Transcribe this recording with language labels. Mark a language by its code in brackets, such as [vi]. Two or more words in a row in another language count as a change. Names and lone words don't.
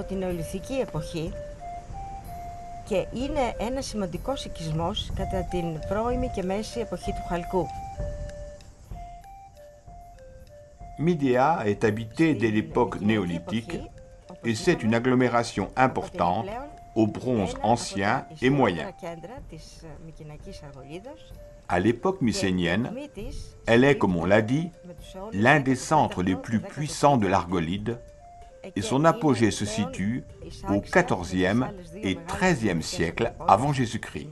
[el] την νεολιθική εποχή και είναι ένας σημαντικός οικισμός κατά την πρώιμη και μέση εποχή του Χαλκού. [fr] Midea est habitée dès l'époque néolithique et c'est une agglomération importante au bronze ancien et moyen. À l'époque mycénienne, elle est, comme on l'a dit, l'un des centres les plus puissants de l'Argolide et son apogée se situe au XIVe et XIIIe siècle avant Jésus-Christ.